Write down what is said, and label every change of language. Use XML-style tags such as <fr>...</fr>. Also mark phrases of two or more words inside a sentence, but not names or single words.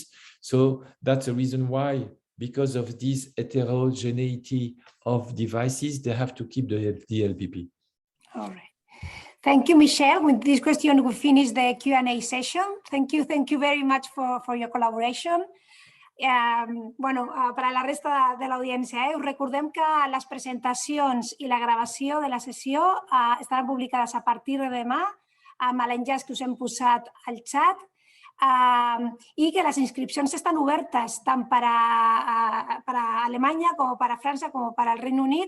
<en>So that's the reason why, because of this heterogeneity of devices, they have to keep the LPP. All right. Thank you, Michel. With this question, we finish the Q&A session. Thank you very much for your collaboration.</en> <ca>Per a la resta de l'audiència, us recordem que les presentacions i la gravació de la sessió estaran publicades a partir de demà amb l'enllaç que us hem posat al xat i que les inscripcions estan obertes tant per a Alemanya com per a França com per al Regne Unit.</ca>